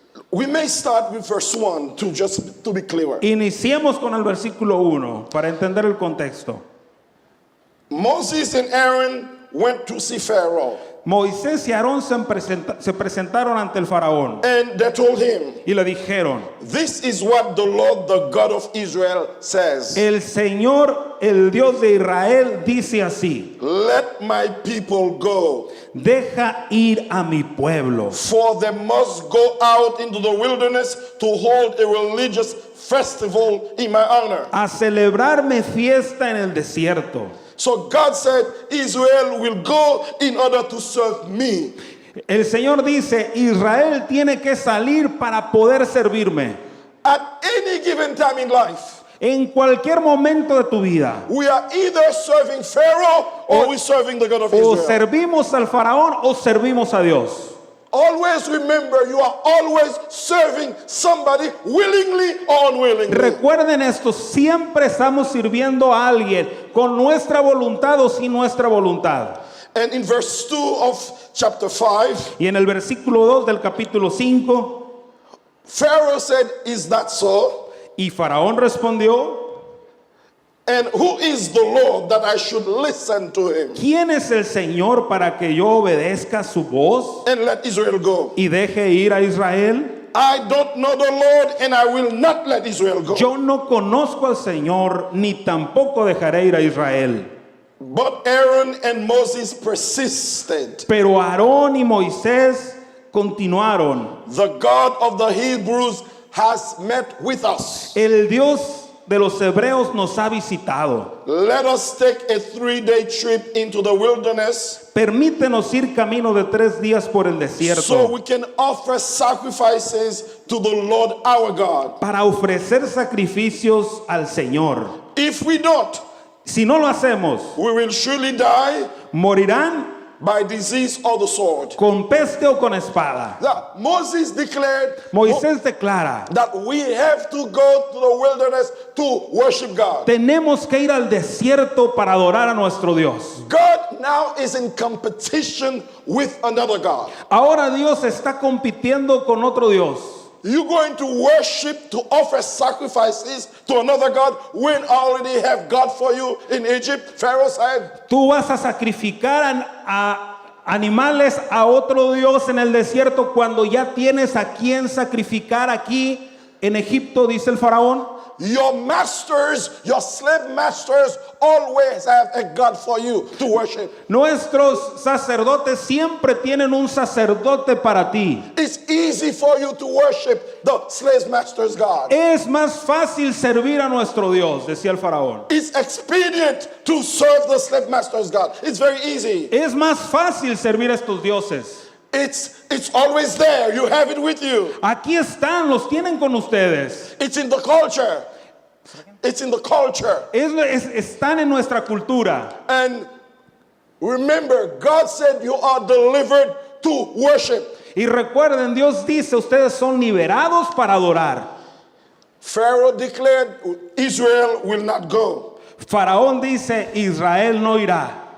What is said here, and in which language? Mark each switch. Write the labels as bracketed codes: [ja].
[en] We may start with verse 1 to be clear. [es] Iniciemos con el versículo 1 para entender el contexto. [en] Moses and Aaron went to see Pharaoh. [es] Moisés y Aarón se presentaron ante el faraón [en] And they told him, [es] y le dijeron: [en] this is what the Lord, the God of Israel, says. [es] el Señor, el Dios de Israel, dice así: [en] Let my people go, [es] deja ir a mi pueblo, [en] for they must go out into the wilderness to hold a religious festival in my honor. [es] a celebrarme fiesta en el desierto. [en] So God said, Israel will go in order to serve me. [es] El Señor dice: Israel tiene que salir para poder servirme. [en] At any given time in life, [es] En cualquier momento de tu vida, [en] we are either serving Pharaoh or we're serving the God of [es] o [en] Israel. [es] servimos al faraón o servimos a Dios. [en] Always remember, you are always serving somebody willingly or unwillingly. [es] Recuerden esto, siempre estamos sirviendo a alguien con nuestra voluntad o sin nuestra voluntad. [en] And in verse 2 of chapter 5, [es] Y en el versículo 2 del capítulo 5, [en] Pharaoh said, is that so? [es] y Faraón respondió: [en] And who is the Lord that I should listen to him [es] ¿quién es el Señor para que yo obedezca su voz [en] and let Israel go? [es] y deje ir a Israel? [en] I don't know the Lord and I will not let Israel go. [es] Yo no conozco al Señor, ni tampoco dejaré ir a Israel. [en] But Aaron and Moses persisted. [es] Pero Aarón y Moisés continuaron: [en] The God of the Hebrews has met with us. [es] el Dios de los hebreos nos ha visitado. [en] Let us take a 3-day trip into the wilderness [es] Permítenos ir camino de 3 días por el [en] so [es] desierto [en] we can offer sacrifices to the Lord our God. [es] para ofrecer sacrificios al Señor. [en] If we don't, [es] Si no lo hacemos, [en] we will surely die [es] morirán [en] by disease or the sword. [es] con peste o con espada. [en] Now, Moses declared [es] Moisés declara, [en] that we have to go to the wilderness to worship God. [es] tenemos que ir al desierto para adorar a nuestro Dios. [en] God now is in competition with another God. [es] Ahora Dios está compitiendo con otro Dios. [en] You're going to worship, to offer sacrifices to another God when I already have God for you in Egypt? Pharaoh said. [es] Tú vas a sacrificar a animales a otro Dios en el desierto cuando ya tienes a quien sacrificar aquí en Egipto, dice el faraón. [en] Your masters, your slave masters always have a God for you to worship. [es] Nuestros sacerdotes siempre tienen un sacerdote para ti. [en] It's easy for you to worship the slave master's God. [es] Es más fácil servir a nuestro Dios, decía el faraón. [en] It's expedient to serve the slave master's God. It's very easy. [es] Es más fácil servir a estos dioses. [en] It's always there. You have it with you. [es] Aquí están, los tienen con ustedes. [en] It's in the culture. It's in the culture. [es] Están en nuestra cultura. [en] And remember, God said you are delivered to worship. [es] Y recuerden, Dios dice, ustedes son liberados para adorar. [en] Pharaoh declared Israel will not go. [es] Faraón dice, Israel no irá.